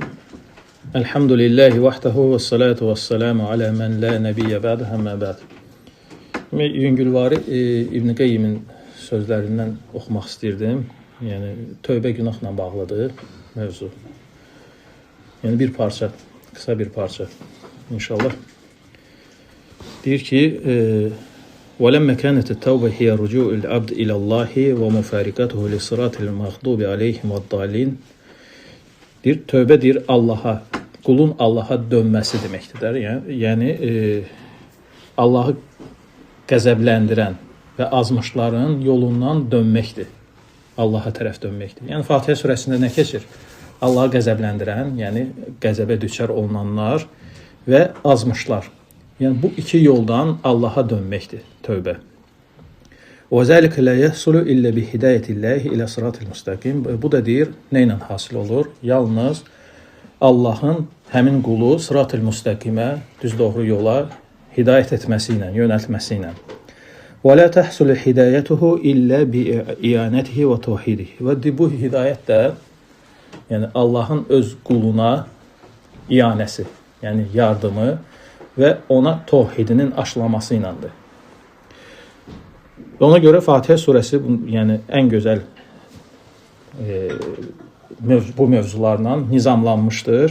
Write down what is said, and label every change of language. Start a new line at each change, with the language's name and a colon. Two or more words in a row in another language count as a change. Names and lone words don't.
Arabic: الحمد لله وحده والصلاة والسلام على من لا نبي بعده أما بعد.
Azerbaijani: Yüngülvari İbn Qeyyimin sözlərindən oxumaq istirdim. Yəni tövbə günahla bağlıdır mövzu. Yəni bir parça, kısa bir parça inşallah. Deyir ki,
Arabic: وَلَمَّا كَانَتِ التَّوْبَةُ هِيَ رُجُوعُ الْعَبْدِ إِلَى اللّٰهِ وَمُفَارِقَتُهُ لِصِرَاطِ الْمَغْضُوبِ عَلَيْهِمْ وَالضَّالِينَ.
Azerbaijani: Deyir, tövbə deyir Allaha, qulun Allaha dönməsi deməkdir. Yəni Allahı qəzəbləndirən və azmışların yolundan dönməkdir. Allaha tərəf dönməkdir. Yəni Fatihə surəsində nə keçir? Allahı qəzəbləndirən, yəni qəzəbə düçar olunanlar və azmışlar. Yəni bu iki yoldan Allaha dönməkdir tövbə.
Arabic: وَذَلِكَ لَا يَحْصُلُ إِلَّا بِهِدَايَةِ اللّٰهِ إِلَى صِرَاطِ الْمُسْتَقِيمِ.
Azerbaijani: Bu da deyir, nə ilə hasil olur? Yalnız Allahın həmin qulu sırat-ı müstəqimə, düz doğru yola hidayət etməsi ilə, yönəltməsi ilə.
Arabic: وَلَا تَحْصُلُ هِدَايَتُهُ إِلَّا بِإِعَانَتِهِ وَتَوْحِيدِهِ.
Azerbaijani: Və bu hidayət də, yəni Allahın öz quluna ianəsi, yəni yardımı və ona təvhidinin aşılaması ilədir. Ona görə Fatihə surəsi yəni ən gözəl bu mövzularla nizamlanmışdır.